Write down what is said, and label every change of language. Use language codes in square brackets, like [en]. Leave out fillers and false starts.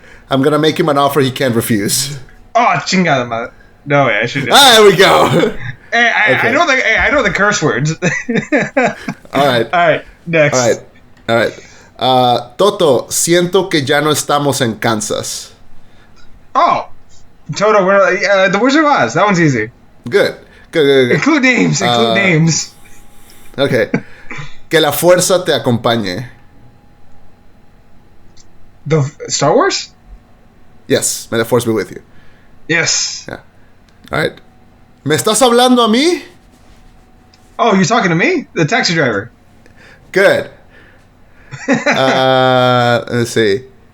[en] I'm gonna make him an offer he can't refuse. Oh, [es] chingada madre. [en] No way, I shouldn't. There we go. Hey, I know the curse words. Alright, next. Alright. [es] Toto, siento que ya no estamos en Kansas. [en] Oh, Toto, the Wizard of Oz. That one's easy. Good. Include names. Okay. [es] Que la fuerza te acompañe. [en] The Star Wars? Yes, may the force be with you. Yes. Yeah. Alright. [es] ¿Me estás hablando a mí? [en] Oh, you're talking to me? The taxi driver. Good. Let's see.